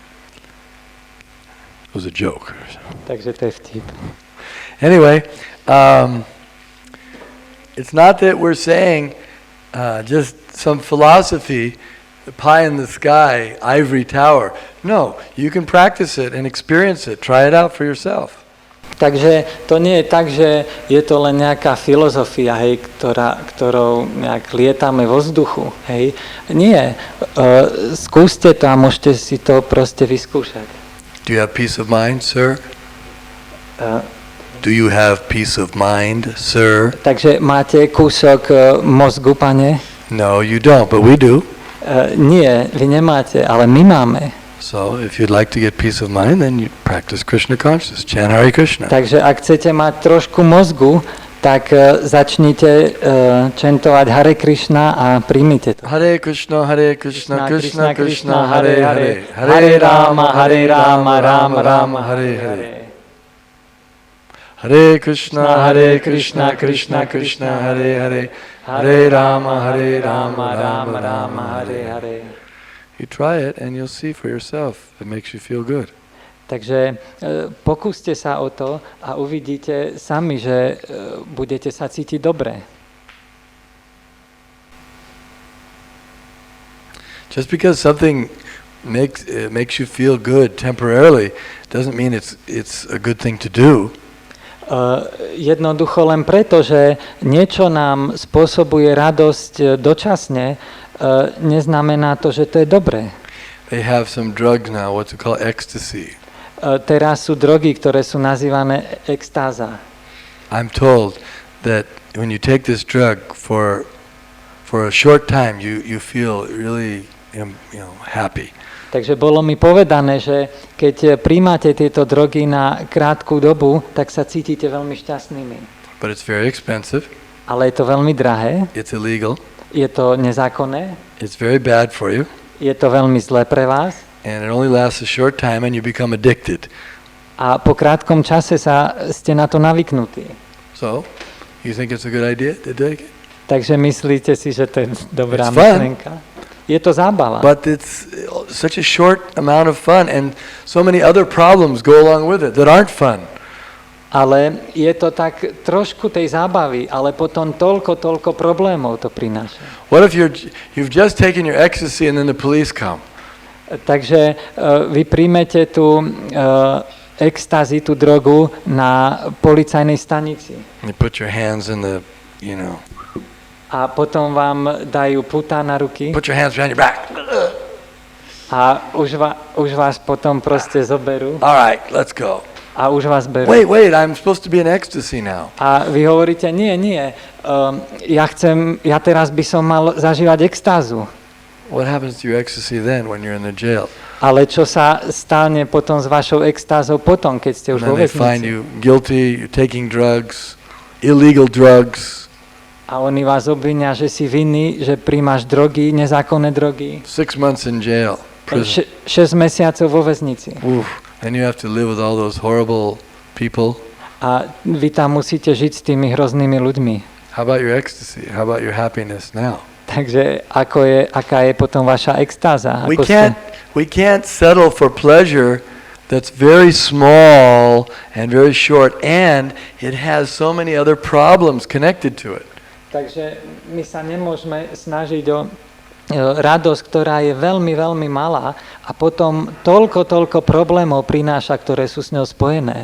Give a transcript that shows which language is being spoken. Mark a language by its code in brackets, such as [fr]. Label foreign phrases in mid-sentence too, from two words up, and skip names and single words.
[en] It was a joke. [sk] Takže to je vtip. [en] Anyway, it's not that we're saying just some philosophy, pie in the sky, ivory tower. No, you can practice it and experience it. Try it out for yourself. [sk] Takže to nie je tak, že je to len nejaká filozofia, hej, ktorou nejak lietame vo vzduchu. Hej. Nie, skúste to a môžete si to proste vyskúšať. [en] Do you have peace of mind, sir? Do you have peace of mind, sir? [sk] Takže máte kúsok mozgu, pane? [en] No, you don't, but we do. [sk] Nie, vy nemáte, ale my máme. [en] So, if you'd like to get peace of mind, then you practice Krishna consciousness, chant [sa] Hare Krishna. [sk] Takže ak chcete mať trošku mozgu, tak začnite chantovať [sa] Hare Krishna [sk] a príjmite to. [sa] Hare Krishna, Krishna Krishna, Hare Hare. Hare Rama, Rama Rama, Hare Hare. Hare Krishna, Krishna Krishna, Hare Hare. Hare Rama, Rama Rama, Hare Hare. [en] You try it and you'll see for yourself. It makes you feel good. [sk] Takže pokúste sa o to a uvidíte sami, že budete sa cítiť dobre. [en] Just because something makes you feel good temporarily doesn't mean it's a good thing to do. [sk] Jednoducho len preto, že niečo nám spôsobuje radosť dočasne, neznamená to, že to je dobré. [en] They have some drugs now, what's it called, ecstasy. [sk] Teraz sú drogy, ktoré sú nazývané extáza. [en] I'm told that when you take this drug for a short time, you feel really happy. [sk] Takže bolo mi povedané, že keď príjmate tieto drogy na krátku dobu, tak sa cítite veľmi šťastnými. [en] But it's very expensive. [sk] Ale je to veľmi drahé. [en] It's illegal. [sk] Je to nezákonné. [en] It's very bad for you. [sk] Je to veľmi zlé pre vás. [en] And it only lasts a short time and you become addicted. [sk] A po krátkom čase ste na to navyknutí. [en] So, you think it's a good idea to take it? [sk] Takže myslíte si, že to je dobrá myšlienka? Je to zábava. [en] But it's such a short amount of fun and so many other problems go along with it that aren't fun. [sk] Ale je to tak trošku tej zábavy, ale potom toľko problémov to prináša. [en] What if you've just taken your ecstasy and then the police come? [sk] Takže vy príjmete tú extázi, tú drogu na policajnej stanici. [en] You put your hands in the, [sk] A potom vám dajú putá na ruky. [en] Put your hands behind your back. [sk] A už vás potom proste zoberú. [en] All right, let's go. [sk] A už vás berú. [en] Wait, I'm supposed to be in ecstasy now. [sk] A vy hovoríte, nie, ja teraz by som mal zažívať extázu. [en] What happens to your ecstasy then when you're in the jail? [sk] Ale čo sa stane potom s vašou extázou potom, keď ste už vo [en] They find [sk] väznici? [en] you guilty, you're taking drugs, illegal drugs. [sk] A oni vás obvinia, že si vinný, že príjmaš drogy, nezákonné drogy. [en] 6 months in jail, prison. [sk] 6 mesiacov vo väznici. Oof. [en] And you have to live with all those horrible people. [sk] A vy tam musíte žiť s tými hroznými ľuďmi. [en] How about your ecstasy? How about your happiness now? [sk] Takže aká je potom vaša extáza? [en] We can't settle for pleasure that's very small and very short, and it has so many other problems connected to it. [sk] Takže my sa nemôžeme snažiť o radosť, ktorá je veľmi, veľmi malá a potom toľko problémov prináša, ktoré sú s ňou spojené.